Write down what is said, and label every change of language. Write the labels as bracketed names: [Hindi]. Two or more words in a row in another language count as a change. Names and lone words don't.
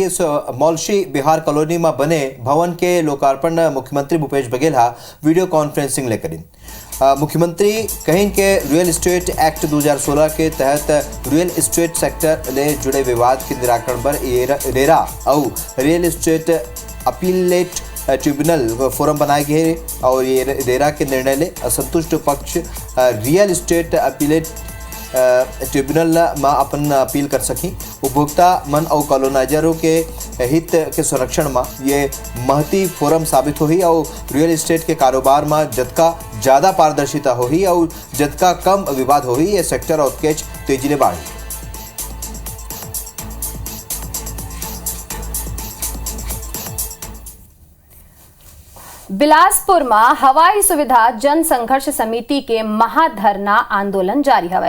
[Chhattisgarhi] मौलशी बिहार कॉलोनी में बने भवन के लोकार्पण मुख्यमंत्री भूपेश बघेल [English] video conferencing [Chhattisgarhi] लेकर मुख्यमंत्री कहीं के [English] real estate act [Chhattisgarhi] 2016 के तहत [English] real estate sector [Chhattisgarhi] ले जुड़े विवाद के निराकरण पर रेरा और [English] real estate appellate tribunal forum [Chhattisgarhi] बनाए गए और ये रेरा के निर्णय ले असंतुष्ट पक्ष [English] real estate appellate tribunal [Chhattisgarhi] में अपन अपील कर सकी। उपभोक्ता मन और कॉलोनाइजरों के हित के संरक्षण में ये महती फोरम साबित होही और [English] real estate [Chhattisgarhi] के कारोबार में जतका ज़्यादा पारदर्शिता होही और जतका कम विवाद होही ये सेक्टर और केच तेजी ले बढ़ी। बिलासपुर में हवाई सुविधा जन संघर्ष समिति के महाधरना आंदोलन जारी हवे।